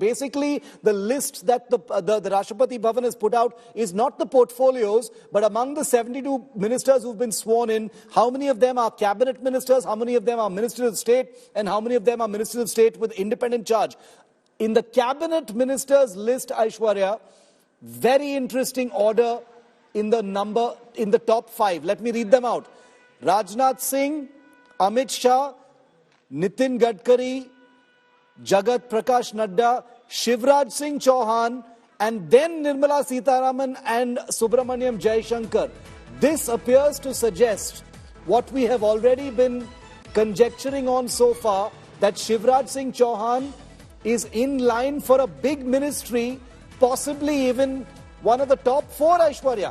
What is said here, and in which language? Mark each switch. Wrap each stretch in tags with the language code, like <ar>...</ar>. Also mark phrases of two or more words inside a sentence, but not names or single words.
<en>Basically, the list that the Rashtrapati Bhavan has put out is not the portfolios, but among the 72 ministers who've been sworn in, how many of them are cabinet ministers, how many of them are ministers of state, and how many of them are ministers of state with independent charge. In the cabinet ministers list, Aishwarya, very interesting order in the top 5. Let me read them out. Rajnath Singh, Amit Shah, Nitin Gadkari, Jagat Prakash Nadda, Shivraj Singh Chauhan, and then Nirmala Sitharaman and Subramaniam Jaishankar. This appears to suggest what we have already been conjecturing on so far, that Shivraj Singh Chauhan is in line for a big ministry, possibly even one of the top 4, Aishwarya.</en>